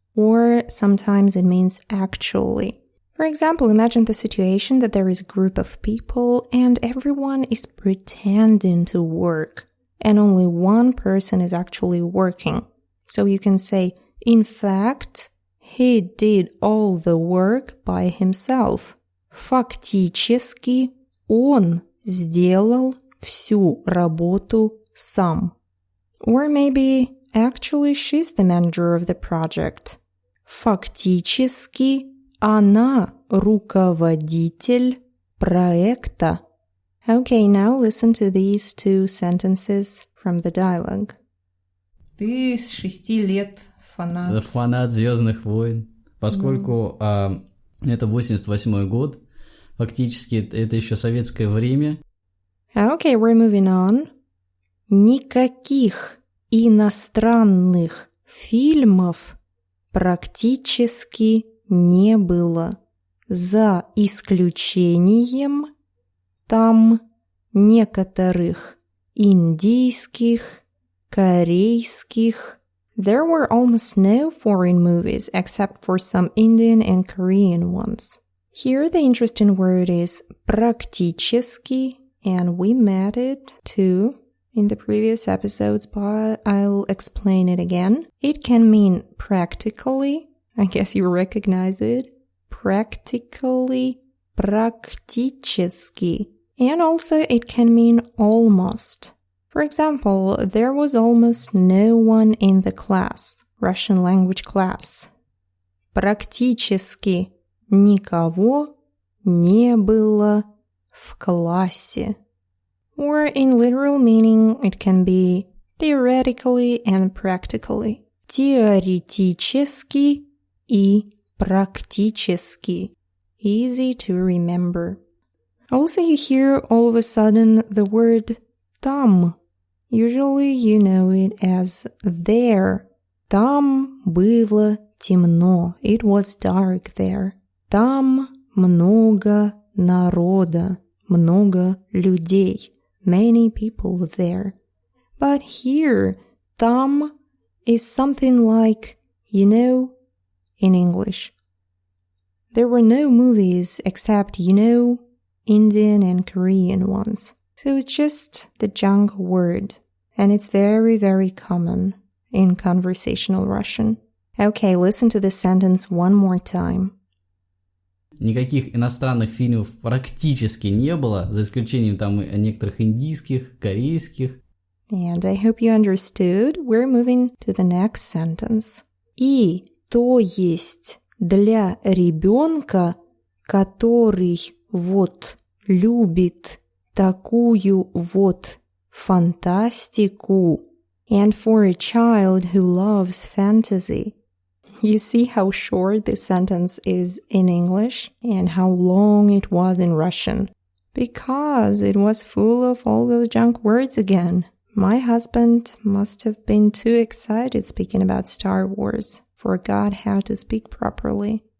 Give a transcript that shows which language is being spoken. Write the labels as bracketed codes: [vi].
[en] Or sometimes it means actually. For example, imagine the situation that there is a group of people and everyone is pretending to work. And only one person is actually working. So you can say, in fact, he did all the work by himself. [ru] Фактически он сделал всю работу сам. [en] Or maybe, actually, she's the manager of the project. [ru] Фактически она руководитель проекта. [en] Okay, now listen to these two sentences from the dialogue. [ru] Ты с 6 лет фанат. Фанат Звёздных войн. Поскольку это 88-й год, фактически это еще советское время. [en] Okay, we're moving on. [ru] Никаких иностранных фильмов практически не было. За исключением там некоторых индийских, корейских. [en] There were almost no foreign movies except for some Indian and Korean ones. Here the interesting word is практически, and we met it too in the previous episodes, but I'll explain it again. It can mean practically. I guess you recognize it. Practically, практически. And also it can mean almost. For example, there was almost no one in the class, Russian language class. [ru] Практически никого не было в классе. [en] Or in literal meaning, it can be theoretically and practically. [ru] Теоретически и практически. [en] Easy to remember. Also, you hear all of a sudden the word там. Usually you know it as there. [ru] Там было темно. [en] It was dark there. [ru] Там много народа. Много людей. [en] Many people there. But here, там is something like, you know, in English. There were no movies except, you know, Indian and Korean ones. So it's just the junk word. And it's very, very common in conversational Russian. Okay, listen to this sentence one more time. [ru] Никаких иностранных фильмов практически не было, за исключением там некоторых индийских, корейских. [en] And I hope you understood. We're moving to the next sentence. [ru] И то есть для ребёнка, который вот любит такую вот фантастику. [en] And for a child who loves fantasy. You see how short this sentence is in English and how long it was in Russian. Because it was full of all those junk words again. My husband must have been too excited speaking about Star Wars, forgot how to speak properly.